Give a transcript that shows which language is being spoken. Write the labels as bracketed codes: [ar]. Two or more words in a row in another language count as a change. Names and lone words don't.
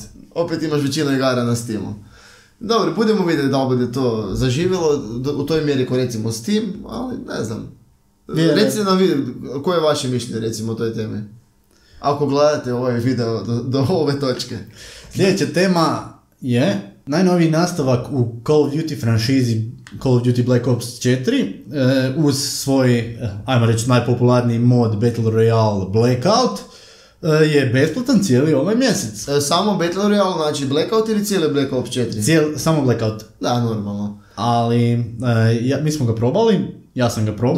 [hr] Opet imaš većinu igara na Steamu. Dobro, budemo vidjeti da bude to zaživjelo u toj mjeri ko recimo Steam, ali ne znam. Recite nam koje je vaše mišljenje recimo o toj temi. Ako gledate ovaj video do ove točke. Sljedeća tema je najnoviji nastavak u Call of Duty franšizi Call of Duty Black Ops 4 uz svoj, ajmo reći, najpopularniji mod Battle Royale Blackout je besplatan cijeli ovaj mjesec. Samo Battle Royale, znači Blackout ili cijeli Black Ops 4? Samo Blackout. Da, normalno. Ali mi smo ga probali, ja sam ga probao.